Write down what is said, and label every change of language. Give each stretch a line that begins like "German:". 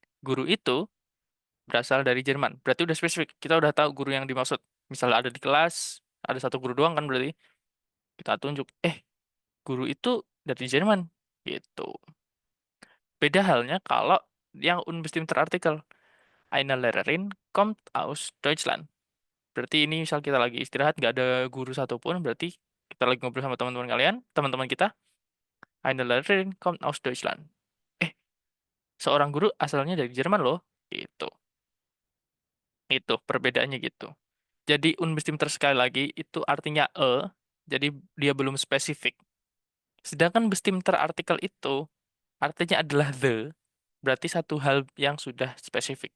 Indonesian: Guru itu berasal dari Jerman. Berarti udah spesifik. Kita udah tahu guru yang dimaksud. Misalnya ada di kelas, ada satu guru doang kan berarti. Kita tunjuk, guru itu dari Jerman. Gitu. Beda halnya kalau yang unbestimmter Artikel.
German: Eine Lehrerin kommt aus Deutschland.
Indonesian: Berarti ini misal kita lagi istirahat, nggak ada guru satupun, berarti kita lagi ngobrol sama teman-teman kalian, teman-teman kita.
German: Eine Lehrerin kommt aus Deutschland.
Indonesian: Eh, seorang guru asalnya dari Jerman loh. Gitu. Itu perbedaannya gitu. Jadi unbestimmter sekali lagi itu artinya jadi dia belum spesifik. Sedangkan bestimmter artikel itu artinya adalah the, berarti satu hal yang sudah spesifik.